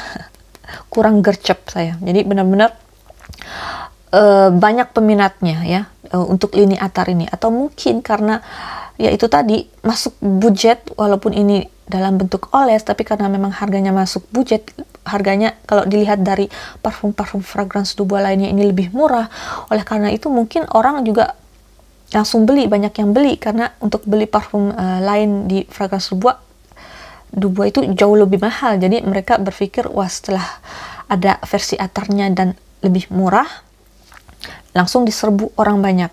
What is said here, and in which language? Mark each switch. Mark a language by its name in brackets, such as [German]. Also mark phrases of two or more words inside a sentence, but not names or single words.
[Indonesian] Kurang gercep saya. Jadi benar-benar banyak peminatnya ya untuk lini Attar ini. Atau mungkin karena ya itu tadi masuk budget, walaupun ini dalam bentuk oles, tapi karena memang harganya masuk budget, harganya kalau dilihat dari parfum-parfum Fragrance du Bois lainnya ini lebih murah. Oleh karena itu mungkin orang juga langsung beli, banyak yang beli, karena untuk beli parfum lain di Fragrance du Bois itu jauh lebih mahal. Jadi mereka berpikir, wah setelah ada versi Attarnya dan lebih murah, langsung diserbu orang banyak.